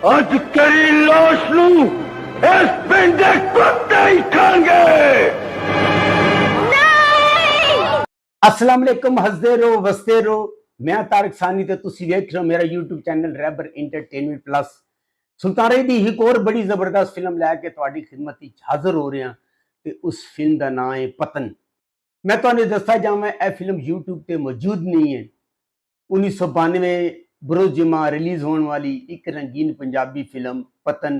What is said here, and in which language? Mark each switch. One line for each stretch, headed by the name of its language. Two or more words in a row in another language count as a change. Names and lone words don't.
Punjabi: ਅੱਜ ਤੇਰੀ ਲਾਸ਼ ਨੂੰ ਇਸ ਪਿੰਡ ਦੇ ਕੁੱਤੇ ਹੀ ਖਾਣਗੇ।
Arabic: السلام عليكم,
Punjabi: ਹੱਸਦੇ ਰਹੋ ਵੱਸਦੇ ਰਹੋ। ਮੈਂ ਤਾਰਕ ਸਾਨੀ ਤੇ ਤੁਸੀ ਵੇਖ ਰਹੇ ਹੋ ਮੇਰਾ ਯੂਟਿਊਬ ਚੈਨਲ ਰੈਬਰ ਐਂਟਰਟੇਨਮੈਂਟ ਪਲੱਸ। ਸੁਲਤਾਨ ਰਾਹੀ ਦੀ ਇਕ ਔਰ ਬੜੀ ਜ਼ਬਰਦਸਤ ਫ਼ਿਲਮ ਲੈਕੇ ਤੁਹਾਡੀ ਖ਼ਿਦਮਤ ਵਿਚ ਹਾਜ਼ਿਰ ਹੋ ਰਹੇ ਹੈਂ ਤੇ ਉਸ ਫ਼ਿਲਮ ਕਾ ਨਾਮ ਹੈ ਪਤਨ। ਮੈਂ ਤੁਹਾਨੂ ਦੱਸਦਾ ਜਾਵਾਂ ਯਹ ਫ਼ਿਲਮ ਯੂਟਿਊਬ ਤੇ ਮੌਜੂਦ ਨਹੀਂ ਹੈ।
Urdu: 1992 بروز جمعہ ریلیز ہونے والی ایک رنگین پنجابی فلم پتن.